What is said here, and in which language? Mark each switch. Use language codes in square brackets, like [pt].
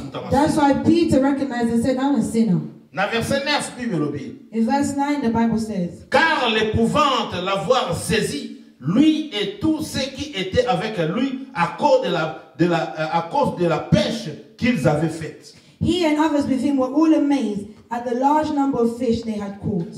[en] That's why Peter recognized and said, I'm a sinner. In verse 9, the Bible says, [fr] Car l'épouvante l'avoir saisi, lui et tous ceux qui étaient avec lui à cause de la pêche qu'ils avaient faite. [en] He and others with him were all amazed at the large number of fish they had caught.